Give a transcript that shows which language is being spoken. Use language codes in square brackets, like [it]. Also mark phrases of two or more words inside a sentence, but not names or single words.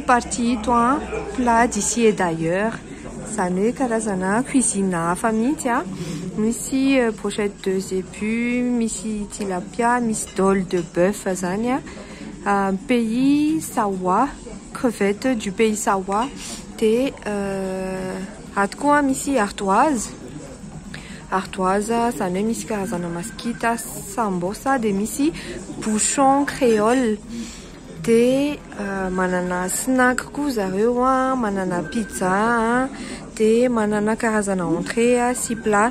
[mg] partie ito [fr] plat d'ici et d'ailleurs [mg] zany hoe karazana cuisine hafa mihitsy misy brochette [fr] de zébu, [mg] misy tilapia, misy [fr] dôle de bœuf [mg] zany pays Sawa, [fr] crevette du pays Sawa [mg] dia ato koa misy ardoise zany hoe misy karazana maskita, sambosa dia misy [fr] bouchon créole [mg] dia manana snack koa zareo manana pizza dia manana karazana entrée sy plat.